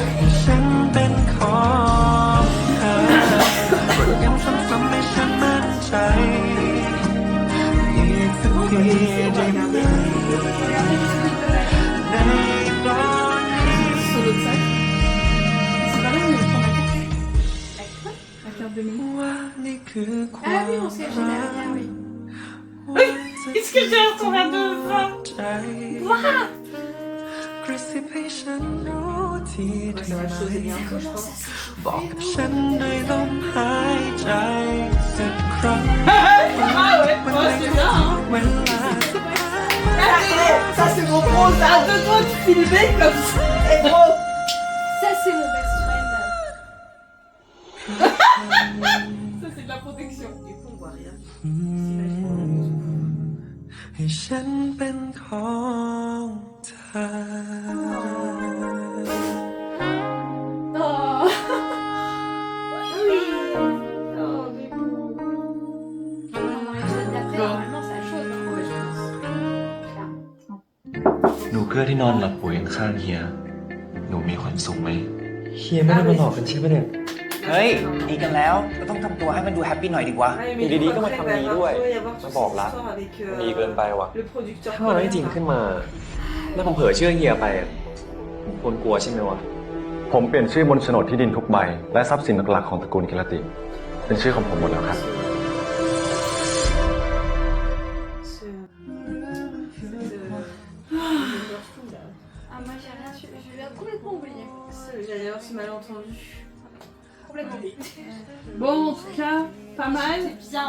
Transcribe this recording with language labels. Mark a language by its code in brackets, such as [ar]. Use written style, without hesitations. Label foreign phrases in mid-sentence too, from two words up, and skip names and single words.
[th] ฉันเป็นของเธอยังซ้ำๆให้ฉันมั่นใจอีกสักทีได้ไหมในตอนนี้ [fr] Sur l'autre sac. C'est pas là où il prend la carte. La carte de mail. [th] ว่านี่คือควา Ah ม [fr] oui, on sait jamais rien, oui. Est-ce que j'ai un ton verre de vin? [th] ใจกระซิบให้ฉันรู้ที่ [fr] Ouais, [th] ที่ [fr] ça va [th] ไหน [fr] chauffer bien, je pense. [th] บอกกับฉันในลมหายใจสักครั้ง [fr] Ah ouais, c'est bien, hein. [th] เวลา [fr] Ça, c'est mon pro, ça. À deux doigts de filmer comme ça. Et gros. Ça c'est mon [en] best friend. [fr] Ça, c'est de la protection. Du coup, on voit rien. [th] ให้ฉันเป็นของเธอ Oh. [fr] Oh, mais bon. Dans l'épisode d'après, normalement ça chauffe. Hein. Ouais, je pense. [th] หนูเกื้อที่นอนหลับป่วยข้างๆเฮีย หนูมีความสุขไหม เฮียไม่ได้มาหลอกกันใช่ไหมเนี่ย เฮ้ย ดีกันแล้ว ก็ต้องทำตัวให้มันดูแฮปปี้หน่อยดีกว่า [fr] Ouais, mais [th] อยู่ดีๆก็มา [fr] après, [th] ทำนี้ด้วย [fr] il va y avoir [th] มา [fr] toute [th] บอก [fr] cette [th] รัก [fr] histoire avec [th] ดีเกินไปว่ะ [fr] le producteur. [th] ถ้ามันไม่จริงขึ้นมา แล้วผมเผลอเชื่อเฮียไปอะผมควรกลัวใช่ไหมวะ ผมเปลี่ยนชื่อบนโฉนดที่ดินทุกใบ และทรัพย์สินหลักๆของตระกูลกิรติ เป็นชื่อของผมหมดแล้วครับ [fr] C'est- j'ai rien su. Je l'ai complètement oublié. J'allais avoir ce malentendu. Complètement oublié. Bon, en tout cas, pas mal. C'est bien,